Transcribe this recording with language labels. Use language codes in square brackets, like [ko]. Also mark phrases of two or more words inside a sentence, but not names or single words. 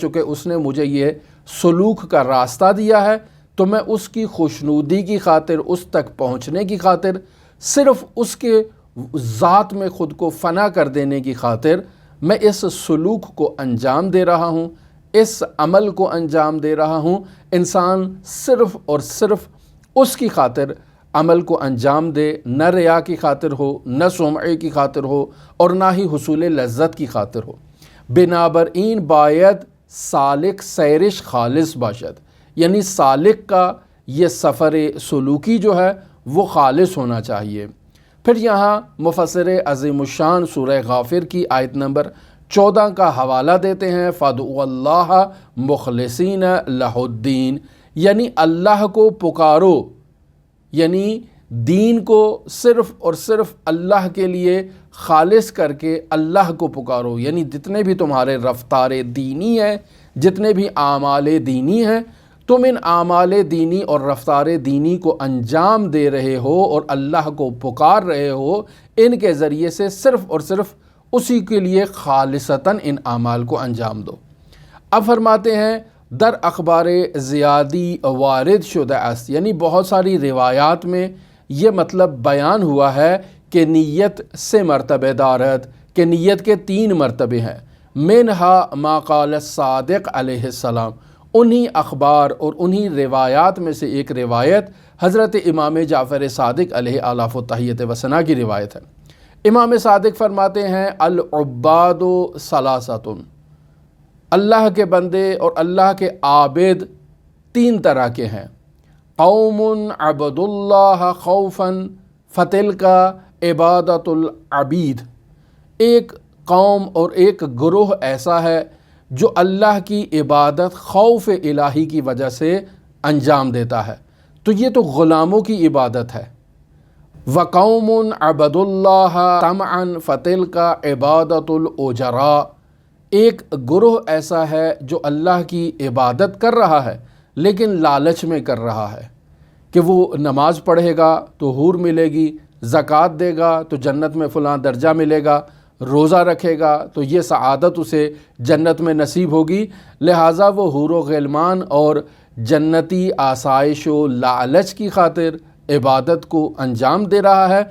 [ur] چونکہ اس نے مجھے یہ سلوک کا راستہ دیا ہے تو میں اس کی خوشنودی کی خاطر، اس تک پہنچنے کی خاطر صرف اس کے ذات میں خود کو فنا کر دینے کی خاطر میں اس سلوک کو انجام دے رہا ہوں، اس عمل کو انجام دے رہا ہوں۔ انسان صرف اور صرف اس کی خاطر عمل کو انجام دے، نہ ریا کی خاطر ہو، نہ سمعے کی خاطر ہو، اور نہ ہی حصول لذت کی خاطر ہو۔ [fa] بنابراین باید سالک سیرش خالص باشد، [ur] یعنی سالک کا یہ سفر سلوکی جو ہے وہ خالص ہونا چاہیے۔ پھر یہاں مفسر عظیم الشان سورہ غافر کی آیت نمبر 14 کا حوالہ دیتے ہیں، [ar] فَادْعُوا اللَّهَ مُخْلِصِينَ لَهُ الدِّينَ، [ur] یعنی اللہ کو پکارو، یعنی دین کو صرف اور صرف اللہ کے لیے خالص کر کے اللہ کو پکارو، یعنی جتنے بھی تمہارے رفتار دینی ہیں، جتنے بھی اعمال دینی ہیں، تم ان اعمال دینی اور رفتار دینی کو انجام دے رہے ہو اور اللہ کو پکار رہے ہو، ان کے ذریعے سے صرف اور صرف اسی کے لیے خالصتاً ان اعمال کو انجام دو۔ اب فرماتے ہیں [fa] در اخبار زیادی وارد شدہ است، [ur] یعنی بہت ساری روایات میں یہ مطلب بیان ہوا ہے کہ [fa] نیت سے مرتبہ دارت، [ur] کہ نیت کے 3 مرتبے ہیں۔ [ar] منہا ما قال الصادق علیہ السلام، [ur] انہی اخبار اور انہی روایات میں سے ایک روایت حضرت امام جعفر صادق علیہ آلاف و تحیت و ثنا کی روایت ہے۔ امام صادق فرماتے ہیں [ar] العباد ثلاثۃ، [ur] اللہ کے بندے اور اللہ کے عابد 3 طرح کے ہیں۔ [ar] قوم عبد اللہ خوفا فتلک عبادت العبید، [ur] ایک قوم اور ایک گروہ ایسا ہے جو اللہ کی عبادت خوف الہی کی وجہ سے انجام دیتا ہے، تو یہ تو غلاموں کی عبادت ہے۔ [ar] وقوم عبد اللہ طمعا فتلک عبادت الاجراء، [ur] ایک گروہ ایسا ہے جو اللہ کی عبادت کر رہا ہے لیکن لالچ میں کر رہا ہے کہ وہ نماز پڑھے گا تو حور ملے گی، زکوٰۃ دے گا تو جنت میں فلاں درجہ ملے گا، روزہ رکھے گا تو یہ سعادت اسے جنت میں نصیب ہوگی، لہٰذا وہ حور و غلمان اور جنتی آسائش و لالچ کی خاطر عبادت کو انجام دے رہا ہے۔